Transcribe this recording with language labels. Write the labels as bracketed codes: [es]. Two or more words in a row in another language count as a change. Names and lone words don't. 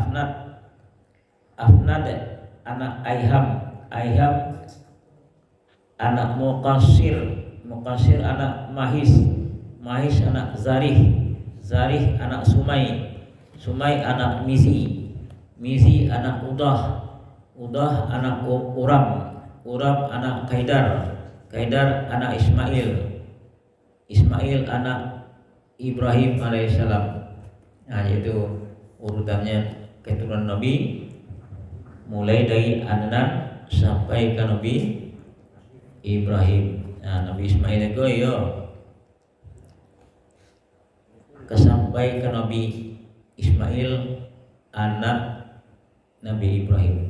[id] Afnad anak Aiham anak Muqasir anak Mahis anak Zarih anak Sumai anak Mizi anak Udah anak Uram anak Kaidar anak Ismail anak Ibrahim alaihissalam. Nah, yaitu urutannya keturunan Nabi mulai dari Adnan sampai ke Nabi Ibrahim. Nah, Nabi Ismail itu yo kesampai ke Nabi Ismail anak Nabi Ibrahim.